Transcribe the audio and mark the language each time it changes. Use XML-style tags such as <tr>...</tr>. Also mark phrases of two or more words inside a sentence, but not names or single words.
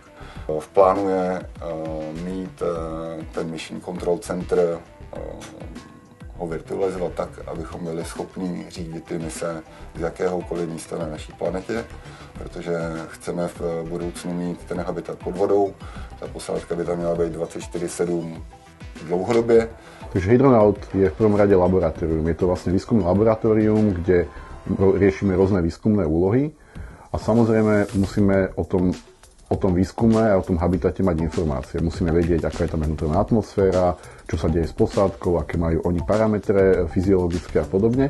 <cs>V plánu je mít ten</cs> <en>Mission Control Center,</en> <cs>ho virtualizovat tak, abychom byli schopni řídit ty mise z jakéhokoliv místa na naší planetě, protože chceme v budoucnu mít ten habitat pod vodou. Ta posádka by tam měla být 24/7 dlouhodobě.</cs> <sk>Takže Hydronaut je v prvom rade laboratórium. Je to vlastne výskumné laboratórium, kde riešime rôzne výskumné úlohy a samozrejme musíme o tom výskume a o tom habitate mať informácie. Musíme vedieť, aká je tam vnútorná atmosféra, čo sa deje s posádkou, aké majú oni parametre fyziologické a podobne.</sk>